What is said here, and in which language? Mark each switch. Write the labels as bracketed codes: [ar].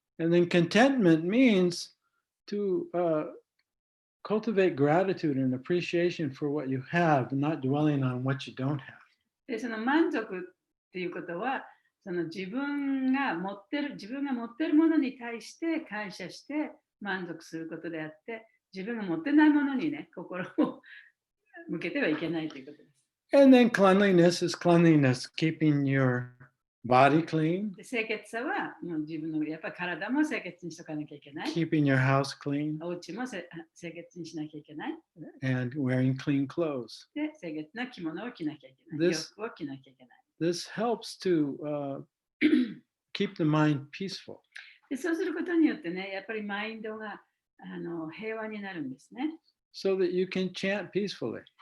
[en] And then contentment means to cultivate gratitude and appreciation for what you have, not dwelling on what you don't have. [ja] でその満足っていうことは、その自分が持ってるものに対して感謝して満足することであって、自分が持ってないものにね、心を向けてはいけないということです。 [en] And then cleanliness is cleanliness, keeping your body clean, [ja] で清潔さはもう自分のやっぱり体も清潔にしとかなきゃいけない。 [en] keeping your house clean, [ja] お家も清潔にしなきゃいけない。 [en] and wearing clean clothes. [ja] で清潔な着物を着なきゃいけない。洋服を着なきゃいけない。 [en] This helps to keep the mind peaceful. [ja] でそうすることによってね、やっぱりマインドが平和になるんですね。 [en] So that you can chant peacefully.